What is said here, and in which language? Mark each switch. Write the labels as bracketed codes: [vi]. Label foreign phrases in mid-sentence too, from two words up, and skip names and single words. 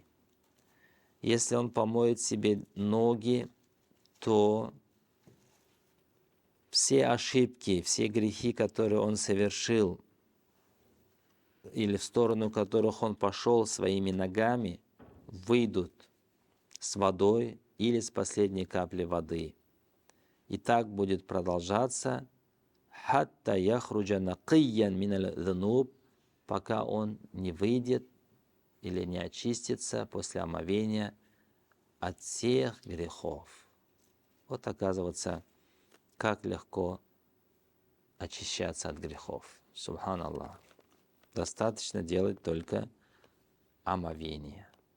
[ru] Если он помоет себе ноги, то все ошибки, все грехи, которые он совершил, или в сторону которых он пошел своими ногами, выйдут с водой или с последней капли воды. И так будет продолжаться, [ar] حتى يخرج نقيا من الذنوب, [ru] пока он не выйдет или не очистится после омовения от всех грехов. Вот, оказывается, как легко очищаться от грехов. Субханаллах. Достаточно делать только омовение.